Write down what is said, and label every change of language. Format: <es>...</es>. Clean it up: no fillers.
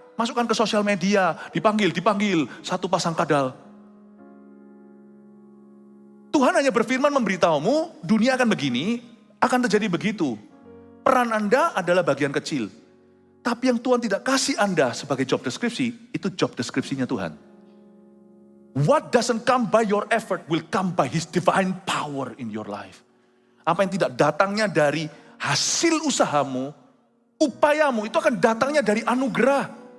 <id>Masukkan ke sosial media, dipanggil, satu pasang kadal. Tuhan hanya berfirman memberitahumu, dunia akan begini, akan terjadi begitu. Peran Anda adalah bagian kecil. Tapi yang Tuhan tidak kasih Anda sebagai job deskripsi, itu job deskripsinya Tuhan.</id> <en>What doesn't come by your effort will come by His divine power in your life.</en> <id>Apa yang tidak datangnya dari hasil usahamu, upayamu, itu akan datangnya dari anugerah.</id>